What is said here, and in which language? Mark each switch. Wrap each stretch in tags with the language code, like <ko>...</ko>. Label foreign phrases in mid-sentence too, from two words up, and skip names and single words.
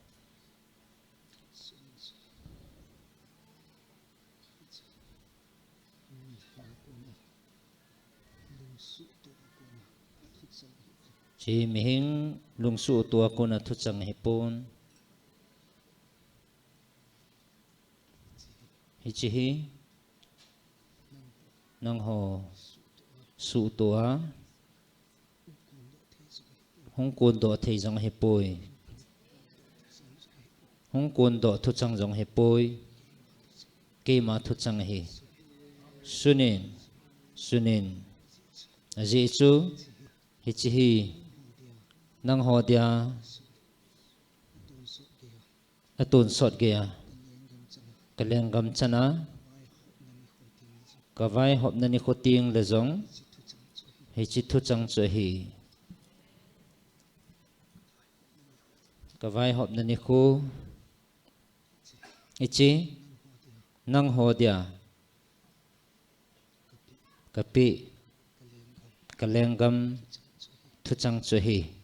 <tcz>chi mihing lungsu tua ko na thuchang hipon hichi nang ho su tua hong kun do thei jong hipoi hong kun do thuchang jong hipoi ke ma thuchang hi sunin sunin aji chu hichi nang ho dia atun sot gea kalengam chana kawai hop na ni khoting le jong hi chi thu chang chu hi kawai hop na ni khu ichi nang ho dia kapi kalengam thu chang chu hi</tcz>